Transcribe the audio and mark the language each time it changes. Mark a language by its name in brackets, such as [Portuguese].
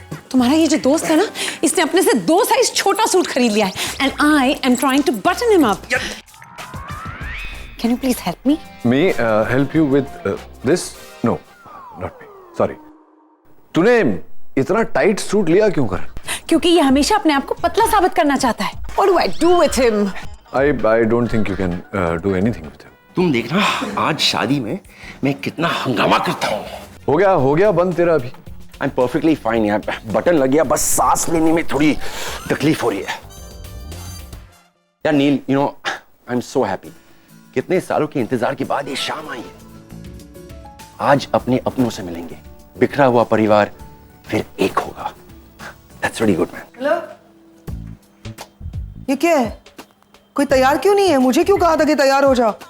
[Hindi] तुम्हारा ये जो दोस्त है ना, इसने अपने से 2 साइज छोटा सूट खरीद लिया है [English] And I am trying to button him up. Can you please help me? Me help you with this? No, not me. Sorry. [Hindi] तूने इतना टाइट सूट लिया क्यों कर? क्योंकि ये हमेशा अपने आप को पतला साबित करना चाहता है। [English] What do I do with him? I don't think you can do anything with him. [Hindi] तुम देखना आज शादी में मैं कितना हंगामा करता हूँ। हो गया बंद तेरा अभी। [English] I'm perfectly fine [Hindi] यार, बटन लग गया, बस सांस लेने में थोड़ी तकलीफ हो रही है। [English] यार Neel, you know, I'm so happy. [Hindi] कितने सालों के इंतजार के बाद ये शाम आई है। आज अपने अपनों से मिलेंगे, बिखरा हुआ परिवार फिर एक होगा। [English] That's really good, man. [Hindi] Hello, ये क्या है? कोई तैयार क्यों नहीं है? मुझे क्यों कहा था कि तैयार हो जाओ?